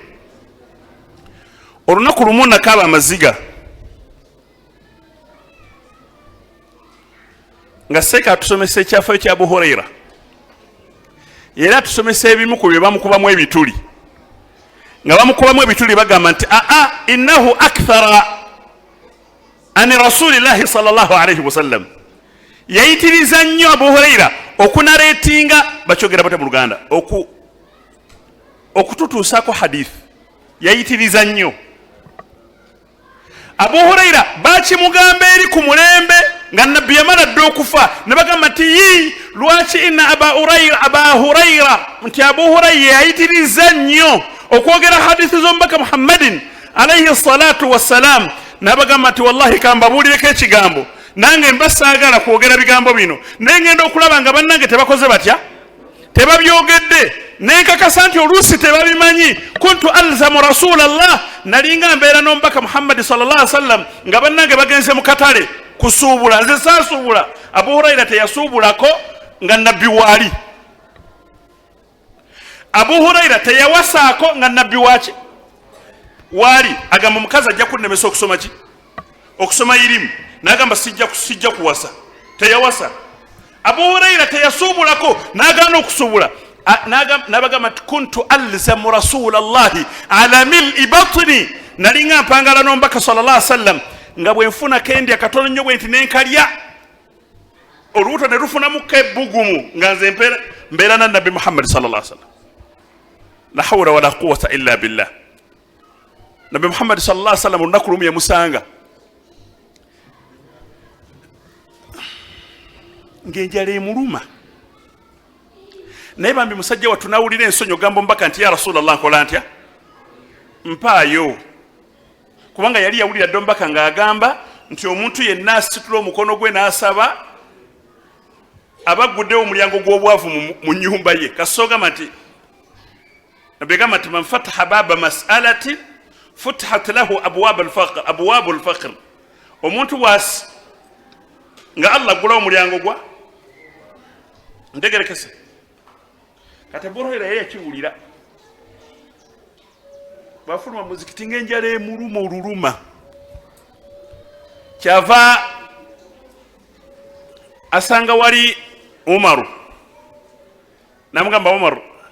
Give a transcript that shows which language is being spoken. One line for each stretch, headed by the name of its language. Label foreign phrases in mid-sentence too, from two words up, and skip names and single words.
Ganda: Olunaku lumu nakaaba amaziga nga seeka atusomesa ekyafaayo kya Abu Hurayra, era atusomesa ebimu ku bye bamukubamu ebituli. Nga bamukubamu ebituli bagamba nti
Arabic: إنه أكثر عن رسول الله صلى الله عليه وسلم.
Ganda: Yayitiriza nnyo Abu Hurayra okunareetinga, bakyogera bate mu Luganda, okututuusaako hadithi. Yayitiriza nnyo. Abu Hurayra bakimugamba eri ku mulembe nga nabbi yamala dda okufa, ne bagamba nti lwaki
Arabic: إن أبا هريرة,
Ganda: nti Abu Hurayra yayitiriza nnyo okwogera hadithi z'omubaka Muhammadin
Arabic: عليه الصلاة والسلام.
Ganda: Nabagamba nti wallahi kambabuulireko ekigambo, nange mbasaagala kwogera bigambo bino, naye ngenda okulaba nga bannange tebakoze batya, tebabyogedde. Nenkakasa nti oluusi tebabimanyi.
Arabic: كنت ألزم رسول الله,
Ganda: nalinga mbeera n'omubaka Muhammad
Arabic: صلى الله عليه وسلم
Ganda: nga bannange bagenze mu katale kusuubula, nze saasuubula. Abu Hurayra teyasuubulako nga nabbi waali. Abu Hurayra teyawasaako nga nabbi waki waali. Agamba omukazi ajja kunnemesa okusoma ki, okusoma irimu, n'agamba sijja kuwasa, teyawasa. Abu Hurayra teyasuubulako, n'agaana okusuubula. Nabagamba
Arabic: كنت ألزم رسول الله على ملء بطني,
Ganda: nalinga mpangala n'omubaka
Arabic: صلى الله عليه وسلم
Ganda: nga bwenfuna kendi akatono nnyo bwe nti nenkalya, olubuto ne lufunamuko ebbugumu nga nze mbeera na nabbi Muhammad
Arabic: صلى الله عليه وسلم. لا حول ولا قوة إلا بالله.
Ganda: Nabbi Muhammad
Arabic: صلى الله عليه وسلم
Ganda: olunaku lumu yamusanga ng'enjala emuluma, naye bambi musajja wattu n'awulira ensonyi ogamba omubaka nti
Arabic: يا رسول الله
Ganda: nkola ntya, mpaayo. Kubanga yali yawulira dda omubaka ng'agamba nti omuntu yenna asitula omukono gwe n'asaba abagguddewo omulyango gw'obwavu mu nnyumba ye. Kasogamba nti nabbi gamba nti
Arabic: من فتح باب مسألة فتحت له أبواب الفقر.
Ganda: Omuntu nga Allah aggulawo omulyango ntegerekese kati Abu Huraira yeye yakiwulira bafuluma muzikiti ng'enjala emuluma oluluma kyava asanga wali Umaru namugamba Umaru